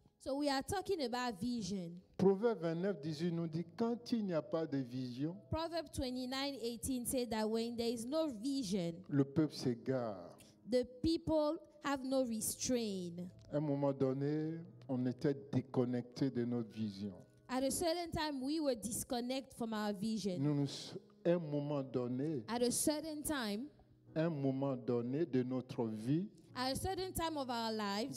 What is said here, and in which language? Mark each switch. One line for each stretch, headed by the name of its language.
English: So we are talking about vision.
French: Proverbe 29, 18 nous dit, quand il n'y a pas de vision,
English: Proverbs 29:18 said that when there is no vision,
French: le peuple s'égare.
English: the people have no restraint.
French: À un moment donné, on était déconnecté de notre vision.
English: At a certain time, we were disconnected from our vision.
French: À un moment donné,
English: At a certain time,
French: de notre vie,
English: at a certain time of our lives,